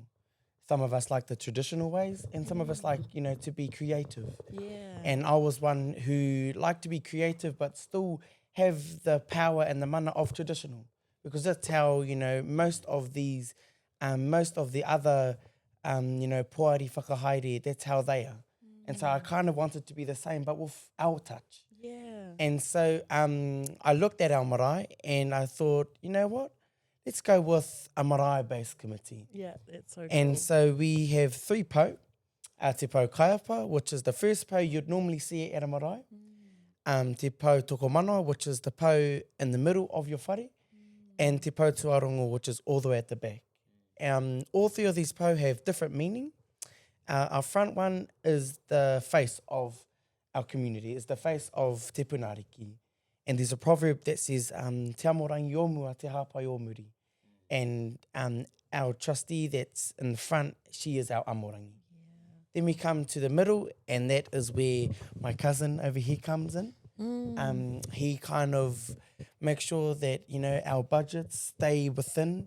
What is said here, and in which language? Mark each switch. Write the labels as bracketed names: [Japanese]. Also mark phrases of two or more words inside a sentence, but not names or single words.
[English] Some of us like the traditional ways, and some of us like, to be creative. And I was one who liked to be creative, but still have the power and the mana of traditional. Because that's how, most of the other, [Māori] poari whakahaere, [English] that's how they are. And so I kind of wanted to be the same, but with our touch. And so I looked at our marae and I thought, you know what? Let's go with a marae-based committee. That's so cool. And so we have 3 pau. [Māori] Te pau kaiapa, [English] which is the first pau you'd normally see at a marae. [Māori] Te pau tokomanoa, [English] which is the pau in the middle of your whare. [Māori] And te pau tuarongo, [English] which is all the way at the back. All 3 of these pau have different meaning. Our front one is the face of our community. It's the face of Te Punariki. And there's a proverb that says, [Māori] te amorangi o mua, te hāpai o muri. [English] And our trustee that's in the front, she is our amorangi. Then we come to the middle, and that is where my cousin over here comes in. He kind of makes sure that, our budgets stay within.